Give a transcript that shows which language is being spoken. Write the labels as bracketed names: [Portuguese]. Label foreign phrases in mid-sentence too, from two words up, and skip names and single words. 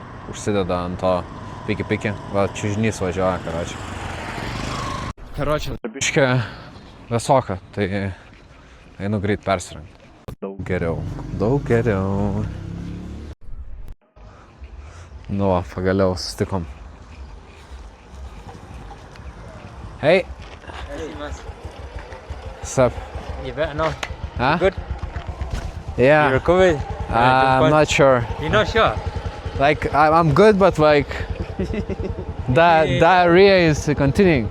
[Lithuanian] Užsideda ant to piki. Va, čiužnys važiuoja, karoči. Karoči, biškė vėsoka, tai einu greit persirengti. Daug geriau. Nu, pagaliau susitikom. [English] Hey. What's up? You better know. Huh? Good? Yeah. You recovered? I'm not sure. You're not sure? Like, I'm good, but like, diarrhea is continuing.